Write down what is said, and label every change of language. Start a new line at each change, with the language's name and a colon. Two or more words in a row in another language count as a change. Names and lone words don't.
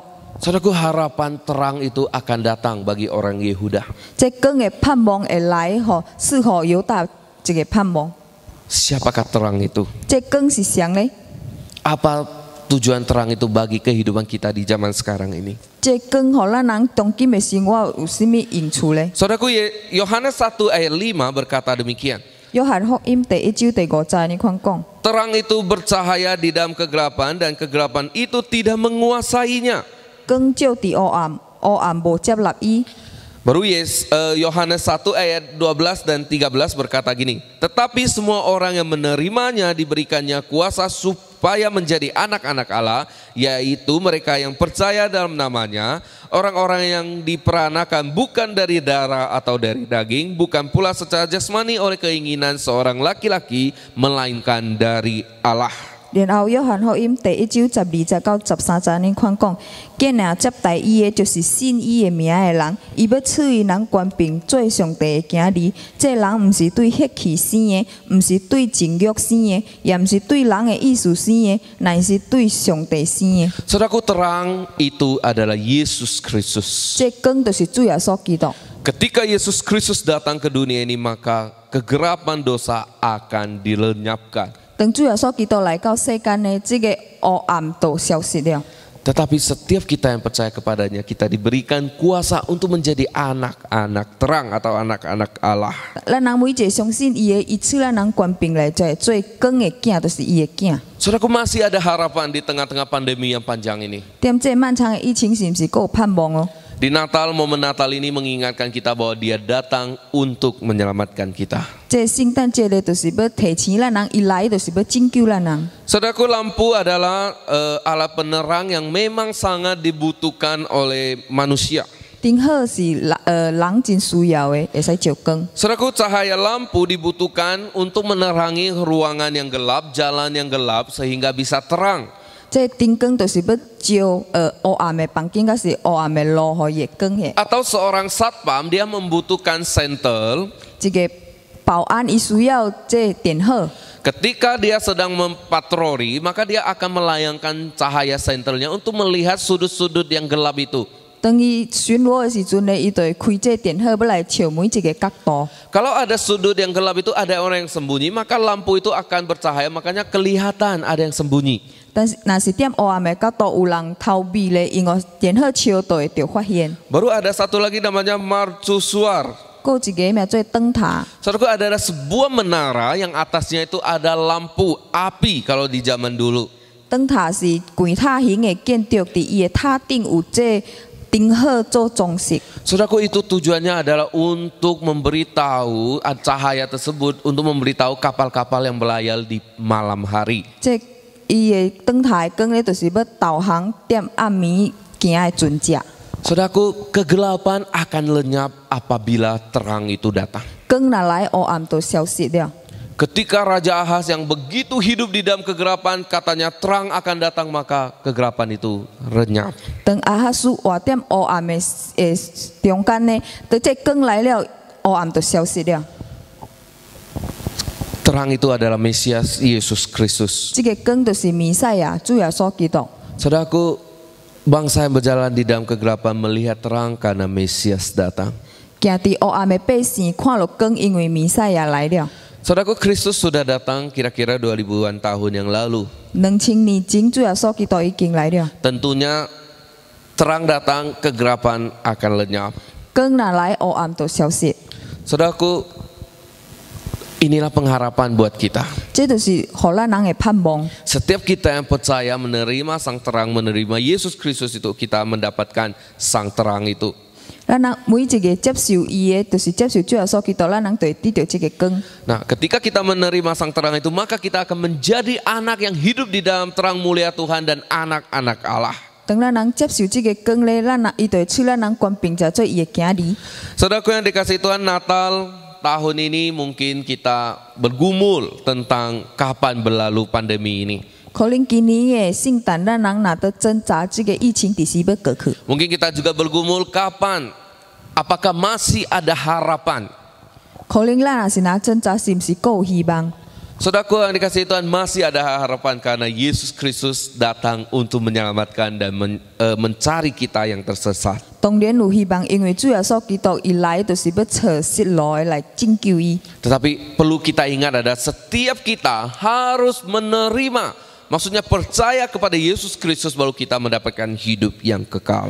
Indonesian: Saudaraku, harapan terang itu akan datang bagi orang Yehuda.
Min Nan Chinese: 这光的盼望会来，吼赐互犹大一个盼望。
Indonesian: Siapakah terang itu?
Min Nan Chinese: 这光是谁呢？
Indonesian: Apa tujuan terang itu bagi kehidupan kita di zaman sekarang ini?
Min Nan Chinese: 这光互咱人当今的生活有甚物用处呢？
Indonesian: Saudaraku, Yohanes 1 ayat 5 berkata demikian.
Min Nan Chinese: 约翰福音第1章第5节你看讲，
Indonesian: Terang itu bercahaya di dalam kegelapan dan kegelapan itu tidak menguasainya.
Min Nan Chinese: 光照伫黑暗，黑暗无接纳伊。
Indonesian: Baru Yohanes 1 ayat 12 dan 13 berkata gini. Tetapi semua orang yang menerimanya diberikannya kuasa supaya menjadi anak-anak Allah, yaitu mereka yang percaya dalam namanya, orang-orang yang diperanakan bukan dari darah atau dari daging, bukan pula secara jasmani oleh keinginan seorang laki-laki, melainkan dari Allah.
Min Nan Chinese: 然後約翰福音第1章12節到13節呢款講，既然接待伊的，就是信伊的名的人，伊要賜予人權柄做上帝的囝兒。這人毋是對血氣生的，毋是對情慾生的，也毋是對人的意思生的，乃是對上帝生的。
Indonesian: Saudaraku, terang itu adalah Yesus Kristus.
Min Nan Chinese: 這光就是主耶穌基督。
Indonesian: Ketika Yesus Kristus datang ke dunia ini, maka kegelapan dosa akan dilenyapkan.
Min Nan Chinese: 當主耶穌基督來到世間呢，這個黑暗就消失了。
Indonesian: Tetapi setiap kita yang percaya kepadanya, kita diberikan kuasa untuk menjadi anak-anak terang atau anak-anak Allah.
Min Nan Chinese: 咱人每一個相信伊的，伊賜咱人權柄來做光的囝，就是伊的囝。
Indonesian: Saudaraku, masih ada harapan di tengah-tengah pandemi yang panjang ini.
Min Nan Chinese: 踮這漫長的疫情，是毋是還有盼望哦？
Indonesian: Di Natal, momen Natal ini mengingatkan kita bahwa Dia datang untuk menyelamatkan kita.
Min Nan Chinese: 這聖誕節咧，就是要提醒咱人，伊來就是要拯救咱人。
Indonesian: Saudaraku, lampu adalah alat penerang yang memang sangat dibutuhkan oleh manusia.
Min Nan Chinese: 燈火是人真需要的，會使照光。
Indonesian: Saudaraku, cahaya lampu dibutuhkan untuk menerangi ruangan yang gelap, jalan yang gelap sehingga bisa terang.
Min Nan Chinese: 這燈光就是要照黑暗的房間，甲是黑暗的路，互伊會光嘅。
Indonesian: Atau seorang satpam dia membutuhkan sentel
Min Nan Chinese: 一個保安伊需要這電火，
Indonesian: ketika dia sedang mempatroli, maka dia akan melayangkan cahaya sentelnya untuk melihat sudut-sudut yang gelap itu.
Min Nan Chinese: 當伊巡邏的時陣咧，伊就會開這電火，要來照每一個角度。
Indonesian: Kalau ada sudut yang gelap itu ada orang yang sembunyi, maka lampu itu akan bercahaya, makanya kelihatan ada yang sembunyi.
Min Nan Chinese: 但是若是點黑暗的角度有人逃避咧，因為電火照就會着發現。
Indonesian: Baru ada satu lagi namanya mercusuar.
Min Nan Chinese: 還有一個名做燈塔。
Indonesian: Saudaraku, adalah sebuah menara yang atasnya itu ada lampu api kalau di zaman dulu.
Min Nan Chinese: 燈塔是櫃塔型的建築，佇伊的塔頂有這燈火做裝飾。
Indonesian: Saudaraku, itu tujuannya adalah untuk memberitahu cahaya tersebut untuk memberitahu kapal-kapal yang berlayar di malam hari.
Min Nan Chinese: 這伊的燈塔的光咧，就是要導航點暗暝行的船隻。
Indonesian: Saudaraku, kegelapan akan lenyap apabila terang itu datang.
Min Nan Chinese: 光若來，黑暗就消失了。
Indonesian: Ketika Raja Ahaz yang begitu hidup di dalam kegelapan, katanya terang akan datang, maka kegelapan itu lenyap.
Min Nan Chinese: 當亞哈斯活點黑暗的中間呢，當這光來了，黑暗就消失了。
Indonesian: Terang itu adalah Mesias Yesus Kristus.
Min Nan Chinese: 這個光就是彌賽亞，主耶穌基督。
Indonesian: Saudaraku, bangsa yang berjalan di dalam kegelapan melihat terang karena Mesias datang.
Min Nan Chinese: 行佇黑暗的百姓看到光，因為彌賽亞來了。
Indonesian: Saudaraku, Kristus sudah datang kira-kira 2000-an tahun yang lalu.
Min Nan Chinese: 2000 年前，主耶穌基督已經來了。
Indonesian: Tentunya terang datang, kegelapan akan lenyap.
Min Nan Chinese: 光若來，黑暗就消失。
Indonesian: Saudaraku, inilah pengharapan buat kita.
Min Nan Chinese: 這就是互咱人的盼望。
Indonesian: Setiap kita yang percaya menerima sang terang, menerima Yesus Kristus itu, kita mendapatkan sang terang itu.
Min Nan Chinese: 咱人每一個接受伊的，就是接受主耶穌基督，咱人就會得到這個光。
Indonesian: Nah, ketika kita menerima sang terang itu, maka kita akan menjadi anak yang hidup di dalam terang mulia Tuhan dan anak-anak Allah.
Min Nan Chinese: 當咱人接受這個光咧，咱人伊就會賜咱人權柄，就做伊的囝兒。
Indonesian: Saudaraku yang dikasihi Tuhan, Natal tahun ini mungkin kita bergumul tentang kapan berlalu pandemi ini.
Min Nan Chinese: 可能今年的聖誕，咱人若得掙扎，這個疫情第時要過去。
Indonesian: Mungkin kita juga bergumul kapan, apakah masih ada harapan.
Min Nan Chinese: 可能咱若是若掙扎，是毋是還有希望？
Indonesian: Saudaraku yang dikasihi Tuhan, masih ada harapan karena Yesus Kristus datang untuk menyelamatkan dan mencari kita yang tersesat.
Min Nan Chinese: 當然有希望，因為主耶穌基督伊來，就是要找失路的來拯救伊。
Indonesian: Tetapi perlu kita ingat adalah setiap kita harus menerima, maksudnya percaya kepada Yesus Kristus baru kita mendapatkan hidup yang kekal.